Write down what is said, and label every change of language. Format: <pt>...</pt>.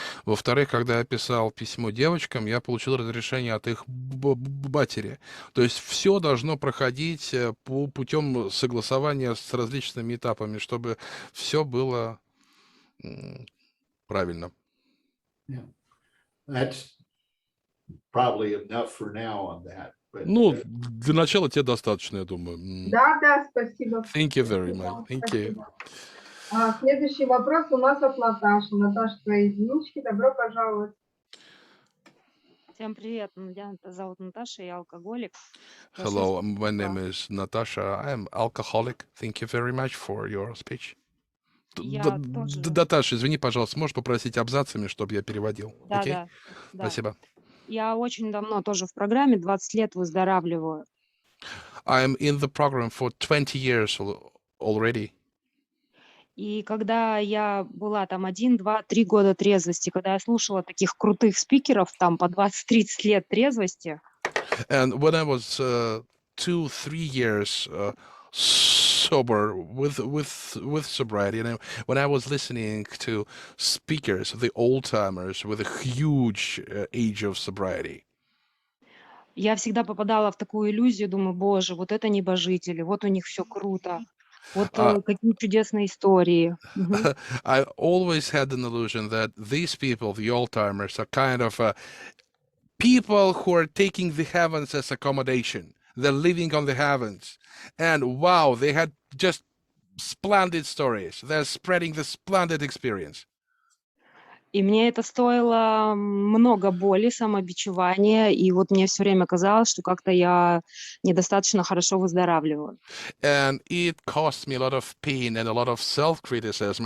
<ru>Во-вторых, когда я писал письмо девочкам, я получил разрешение от их матери. То есть все должно проходить путем согласования с различными этапами, чтобы все было правильно.</ru> <en>Yeah. That's probably enough for now on that.</en> <ru>Ну, для начала тебе достаточно, я думаю. Да, спасибо.</ru> <en>Thank you very much. Thank you.</en> <ru>Следующий вопрос у нас от Наташи. Наташа, твои единички, добро пожаловать. Всем привет, меня зовут Наташа, я алкоголик.</ru> <en>Hello, my name is Natasha. I am alcoholic. Thank you very much for your speech.</en> <ru>Я тоже. Наташа, извини, пожалуйста, можешь попросить абзацами, чтобы я переводил? Да, Окей? да. Спасибо. Я очень давно тоже в программе, 20 лет выздоравливаю.</ru> <en>I'm in the program for 20 years already.</en> <ru>И когда я была там 1, 2, 3 года трезвости, когда я слушала таких крутых спикеров, там по 20-30 лет трезвости.</ru> <en>And when I was 2-3 years sober with sobriety, and when I was listening to speakers, the old timers with a huge age of sobriety,</en> <ru>Я всегда попадала в такую иллюзию, думаю, боже, вот это небожители, вот у них все круто, вот какие чудесные истории.</ru> <en>I always had an illusion that these people, the old timers, are kind of people who are taking the heavens as accommodation. They're living on the heavens. And wow, they had just splendid stories. They're spreading the splendid experience.</en> <ru>И мне это стоило много боли, самобичевания, и вот мне все время казалось, что как-то я недостаточно хорошо выздоравливаю.</ru> <en>And it cost me a lot of pain and a lot of self-criticism.</en>